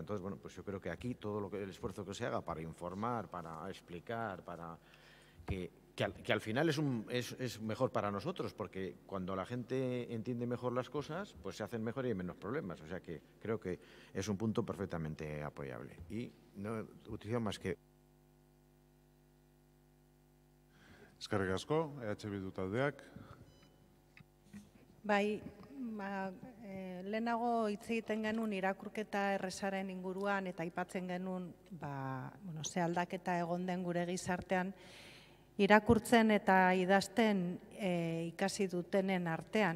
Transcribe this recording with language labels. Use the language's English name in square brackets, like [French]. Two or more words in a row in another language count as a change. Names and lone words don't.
[Spanish] Entonces, bueno, pues yo creo que aquí todo el esfuerzo que se haga para informar, para explicar, para que al final es mejor para nosotros, porque cuando la gente entiende mejor las cosas, pues se hacen mejor y hay menos problemas. O sea que creo que es un punto perfectamente apoyable. Y no utilizo más que... [Basque] Eskerrik asko, EH Bildu taldeak. Bai, lehenago hitz egiten genuen irakurketa errezaren inguruan eta aipatzen genuen ze aldaketa egon den gure gizartean irakurtzen eta idazten ikasi dutenen artean.